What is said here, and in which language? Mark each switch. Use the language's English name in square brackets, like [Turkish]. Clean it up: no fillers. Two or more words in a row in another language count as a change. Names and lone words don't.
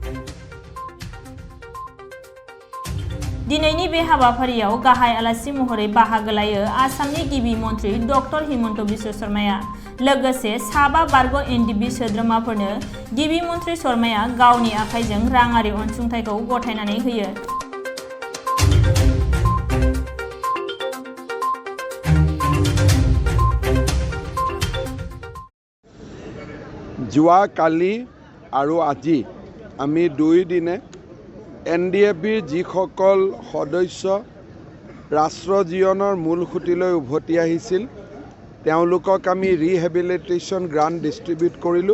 [Bodo] दिनैनि बे हाबाफारियाव गाहाय आलासि महरै बाहागो लायो आसामनि गिबि मन्थ्रि डक्टर हिमन्त बिश्व शर्माया। लोगोसे साबा बारग' एनडिबि सोद्रोमाफोरनो गिबि मन्थ्रि शर्माया गावनि आखाइजों राङारि अनसुंथाइखौ गथायनानै होयो। [Assamese] যোৱা কালি আৰু আজি আমি 2 দিনে এনডিএফবিৰ যিসকল সদস্য ৰাষ্ট্ৰ জীৱনৰ মূল খুঁটিলৈ উভতি আহিছিল তেওঁলোকক আমি ৰিহেবিলিটেশ্যন গ্ৰাণ্ট ডিষ্ট্ৰিবিউট কৰিলোঁ।